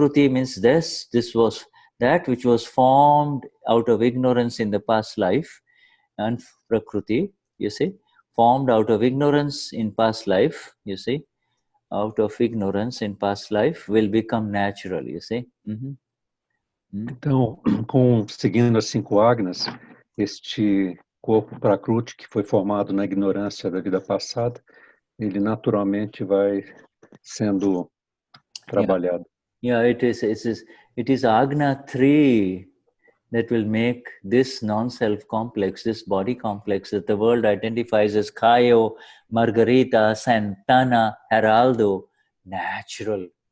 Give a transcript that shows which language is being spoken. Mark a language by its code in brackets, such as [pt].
[en] means this was that which was formed out of ignorance in the past life, and Prakruti, you see, formed out of ignorance in past life, you see, out of ignorance in past life will become natural, you see. [pt] Então, seguindo as 5 Agnas, este corpo Prakruti que foi formado na ignorância da vida passada, ele naturalmente vai sendo trabalhado. [en] Yeah, it is Agna 3 that will make this non-self complex, this body complex that the world identifies as Caio, Margarita, Santana, Heraldo, natural.